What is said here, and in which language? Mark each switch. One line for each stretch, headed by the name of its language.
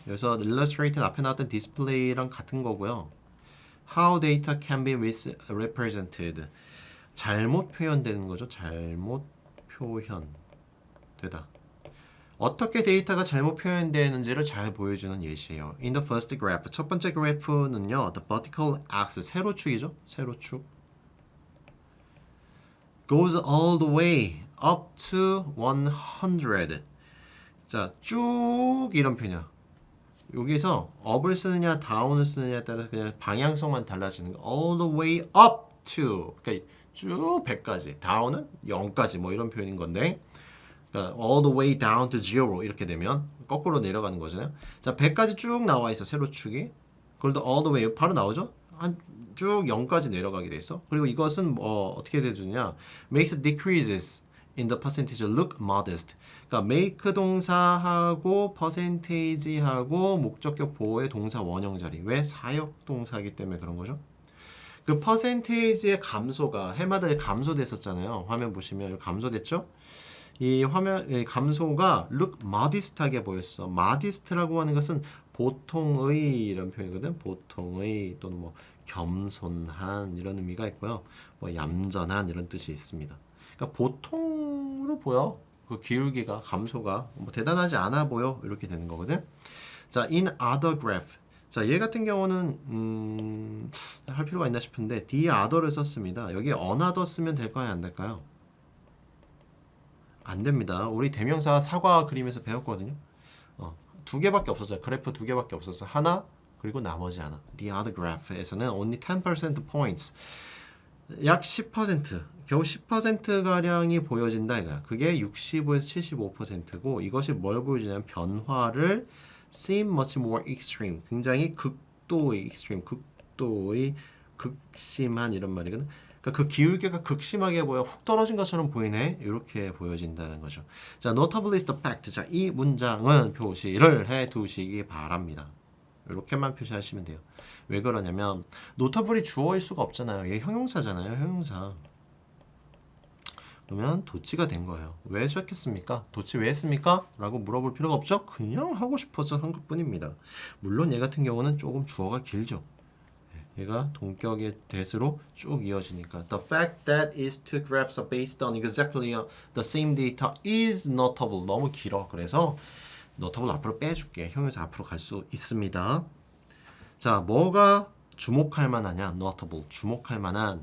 Korean: 그래서 illustrate는 앞에 나왔던 display랑 같은 거고요.
English: How data can be misrepresented.
Korean: 잘못 표현되는 거죠. 잘못 표현되다. 어떻게 데이터가 잘못 표현되는지를 잘 보여주는 예시예요.
English: In the first graph,
Korean: 첫 번째 그래프는요,
English: the vertical axis,
Korean: 세로축이죠. 세로축.
English: Goes all the way up to 100.
Korean: 자, 쭉 이런 표현이야. 여기서 up을 쓰느냐, down을 쓰느냐에 따라 그냥 방향성만 달라지는 거.
English: All the way up to.
Korean: 그러니까 쭉 100까지. down은 0까지 뭐 이런 표현인 건데. 그러니까
English: all the way down to zero
Korean: 이렇게 되면 거꾸로 내려가는 거잖아요. 자, 100까지 쭉 나와 있어. 세로축이. 그걸도
English: all the way
Korean: 바로 나오죠? 쭉 0까지 내려가게 돼 있어. 그리고 이것은 어떻게 돼주냐?
English: makes decreases in the percentage look modest.
Korean: 그러니까 make 동사하고 percentage하고 목적격 보호의 동사 원형 자리. 왜? 사역 동사이기 때문에 그런 거죠. 그 퍼센테이지의 감소가 해마다 감소됐었잖아요. 화면 보시면 감소됐죠? 이 감소가
English: look modest
Korean: 하게 보였어. modest라고 하는 것은 보통의 이런 표현이거든. 보통의 또는 뭐 겸손한 이런 의미가 있고요. 뭐 얌전한 이런 뜻이 있습니다. 그러니까 보통으로 보여. 그 기울기가 감소가 뭐 대단하지 않아 보여. 이렇게 되는 거거든. 자,
English: in other graph.
Korean: 자, 얘 같은 경우는 할 필요가 있나 싶은데 the other를 썼습니다. 여기 another 쓰면 될까요? 안 될까요? 안 됩니다. 우리 대명사 사과 그림에서 배웠거든요. 두 개밖에 없었죠. 그래프 두 개밖에 없었어. 하나 그리고 나머지 하나.
English: The other graph에서는 only 10% points.
Korean: 약 10%, 겨우 10%가량이 보여진다 이거야. 그게 65에서 75%고 이것이 뭘 보여주냐면 변화를
English: seem much more extreme.
Korean: 굉장히 극도의 extreme, 극도의 극심한 이런 말이거든. 그러니까 그 기울기가 극심하게 보여 훅 떨어진 것처럼 보이네. 이렇게 보여진다는 거죠.
English: 자, notably is the fact.
Korean: 자, 이 문장은 표시를 해 두시기 바랍니다. 이렇게만 표시하시면 돼요. 왜 그러냐면 notable이 주어일 수가 없잖아요. 얘 형용사잖아요. 형용사. 그러면 도치가 된 거예요. 왜 시작했습니까? 도치 왜 했습니까? 라고 물어볼 필요가 없죠. 그냥 하고 싶어서 한 것뿐입니다. 물론 얘 같은 경우는 조금 주어가 길죠. 얘가 동격의 대수로 쭉 이어지니까
English: The fact that these two graphs are based on exactly the same data is notable.
Korean: 너무 길어. 그래서 notable 앞으로 빼줄게. 형용사 앞으로 갈 수 있습니다. 자, 뭐가 주목할 만하냐? notable, 주목할 만한.